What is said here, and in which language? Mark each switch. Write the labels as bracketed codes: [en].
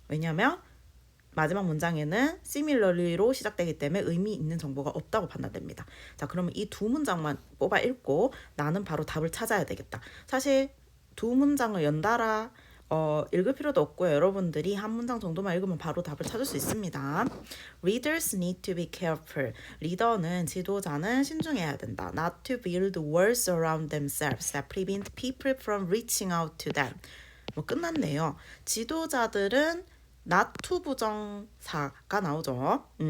[ko] 왜냐하면 마지막 문장에는 similarly로 시작되기 때문에 의미 있는 정보가 없다고 판단됩니다. 자, 그러면 이 2문장만 뽑아 읽고 나는 바로 답을 찾아야 되겠다. 사실 2문장을 연달아 읽을 필요도 없고요. 여러분들이 한 문장 정도만 읽으면 바로 답을 찾을 수 있습니다. [en] Readers need to be careful. [ko] 리더는, 지도자는 신중해야 된다. [en] Not to build walls around themselves that prevent people from reaching out to them. [ko] 끝났네요. 지도자들은 not to 부정사가 나오죠.